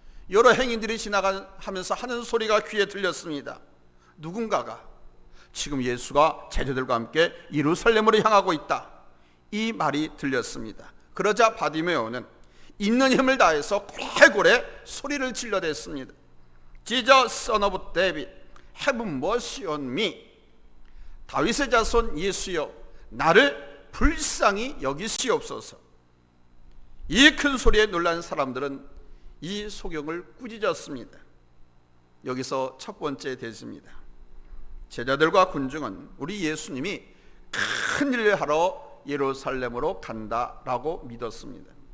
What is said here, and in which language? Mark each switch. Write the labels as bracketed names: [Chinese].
[Korean] 여러 행인들이 지나가면서 하는 소리가 귀에 들렸습니다. 누군가가 지금 예수가 제자들과 함께 예루살렘으로 향하고 있다, 이 말이 들렸습니다. 그러자 바디메오는 있는 힘을 다해서 고래고래 소리를 질러댔습니다. [English] Jesus, son of David, have mercy on me. [Korean] 다윗의 자손 예수여, 나를 불쌍히 여기시옵소서. 이 큰 소리에 놀란 사람들은 이 소경을 꾸짖었습니다. 여기서 첫 번째 대지입니다. 제자들과 군중은 우리 예수님이 큰 일을 하러 예루살렘으로 간다라고 믿었습니다.